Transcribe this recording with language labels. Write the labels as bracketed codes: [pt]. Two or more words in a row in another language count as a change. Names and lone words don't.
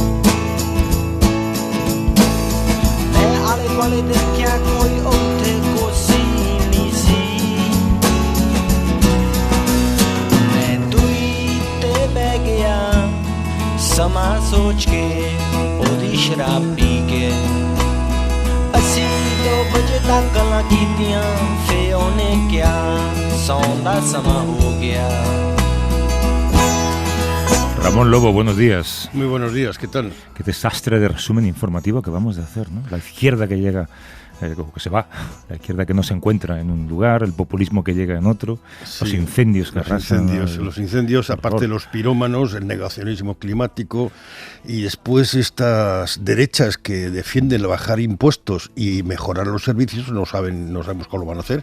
[pa] ਮੈਂ ਆਲੇ ਦੁਆਲੇ ਦੇਖਿਆ ਕੋਈ ਉੱਥੇ ਕੁਰਸੀ ਨਹੀਂ ਸੀ ਸਮਾਂ ਸੋਚ ਕੇ ਉਹਦੀ ਸ਼ਰਾਬ ਪੀ ਕੇ ਅਸੀਂ 2 ਵਜੇ ਤੱਕ ਗੱਲਾਂ ਕੀਤੀਆਂ ਫੇ ਉਹਨੇ ਕਿਹਾ ਸੌਣ ਦਾ ਸਮਾਂ ਹੋ ਗਿਆ [es] Ramón Lobo, buenos días. Muy buenos días, ¿qué tal? Qué desastre de resumen informativo que vamos a hacer, ¿no? La izquierda que llega, que se va, la izquierda que no se encuentra en un lugar, el populismo que llega en otro, sí, los incendios que arrasan. Los incendios, aparte los pirómanos, el negacionismo climático y después estas derechas que defienden bajar impuestos y mejorar los servicios, no sabemos cómo lo van a hacer.